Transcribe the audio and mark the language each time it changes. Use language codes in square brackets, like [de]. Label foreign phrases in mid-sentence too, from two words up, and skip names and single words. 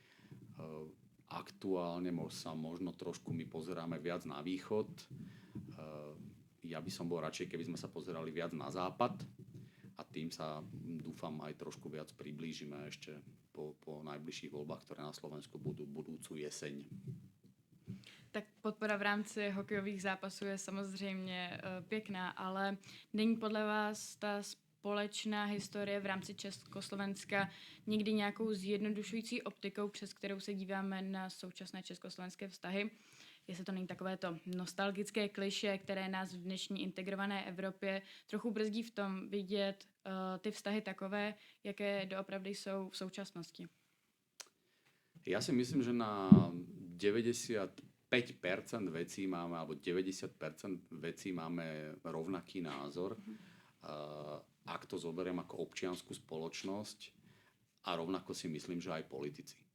[sk] Aktuálne sa možno trošku my pozeráme viac na východ. Ja by som bol radšej, keby sme sa pozerali viac na západ. A tým sa, dúfam, aj trošku viac priblížime ešte po najbližších voľbách, ktoré na Slovensku budú budúcu jeseň. [cs] Tak podpora v rámci hokejových zápasů je samozřejmě pěkná, ale není podle vás ta společná historie v rámci Československa někdy nějakou zjednodušující optikou, přes kterou se díváme na současné československé vztahy? Jestli to není takové to nostalgické klišé, které nás v dnešní integrované Evropě trochu brzdí v tom vidět ty vztahy takové, jaké doopravdy jsou v současnosti. [sk] Ja si myslím, že na 95% vecí máme, alebo 90% vecí máme rovnaký názor. Ak to zoberiem ako občiansku spoločnosť a rovnako si myslím, že aj politici.